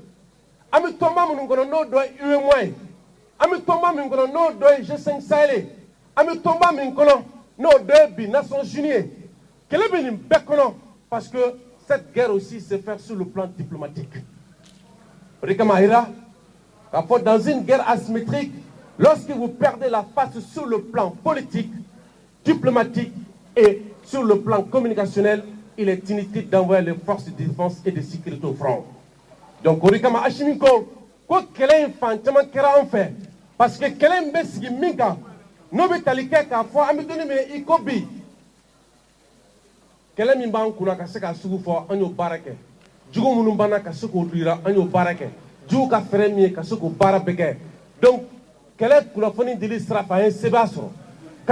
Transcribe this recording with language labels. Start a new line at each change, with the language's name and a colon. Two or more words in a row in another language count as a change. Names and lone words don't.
Bambara: an bɛ tɔnba minnu kɔnɔ n'o dɔ ye UEMOA ye an bɛ tɔnba min kɔnɔ n'o dɔ ye G5 Sahel ye an bɛ tɔnba min kɔnɔ n'o dɔ ye bi Nations Unies ye kɛlɛ bɛ nin bɛɛ kɔnɔ
French: parce que cette guerre aussi se fait sur le plan diplomatique
Bambara: o de kama a yira k'a fɔ
French: dans une guerre asymétrique lorsque vous perdez la face sur le plan politique diplomatique et sur le plan communicationnel il est inutile d'envoyer les forces de défense et de sécurité au front
Bambara: donc o de kama Asimi ko kɛlɛ in fan caman kɛra an fɛ
French: parce que
Bambara: kɛlɛ in bɛ sigi min kan n'o bɛ tali kɛ k'a fɔ an bɛ donni min i ko bi kɛlɛ min b'an kunna ka se ka sugu fɔ an y'o baara kɛ jugu minnu banna ka se k'o yira an y'o baara kɛ jugu ka fɛɛrɛ min ye ka se k'o baara bɛɛ kɛ donc kɛlɛ kunnafoni dili sira fɛ an ye sɛbɛn sɔrɔ ka